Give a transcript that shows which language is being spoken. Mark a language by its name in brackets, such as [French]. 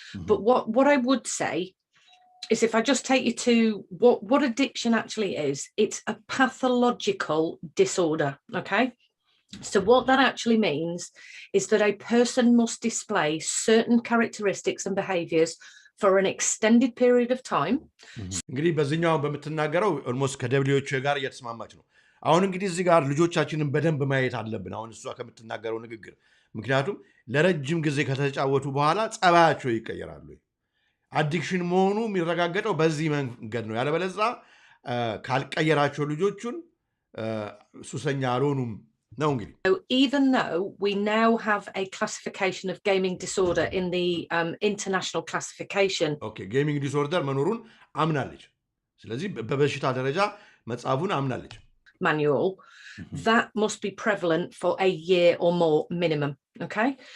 [English] But what I would say is if I just take you to what addiction actually is, it's a pathological disorder, okay? So what that actually means is that a person must display certain characteristics and behaviors for an extended period of time. [Amharic] እንግዲህ በዚህኛው በምትናገረው ኦልሞስት ከደብሊውኤችኦ ጋር እየተስማማች ነው። አሁን እንግዲህ እዚህ ጋር ልጆቻችንን በደንብ ማየት አለብን አሁን እሷ ከምትናገረው ንግግር ምክንያቱም ለረጅም ጊዜ ከተጫወቱ በኋላ ጸባያቸው ይቀየራሉ። አዲክሽን መሆኑ የሚረጋገጠው በዚህ መንገድ ነው። ያለበለዛ ካልቀየራቸው ልጆቹን ሱሰኛ አልሆኑም ነው እንግዲህ። [English] So even though we now have a classification of gaming disorder in the international classification. Okay, gaming disorder [Amharic] መኖሩን አምናለች። ስለዚህ በበሽታ ደረጃ መጻፉን አምናለች። [English] Manual, that must be prevalent for a year or more minimum, okay?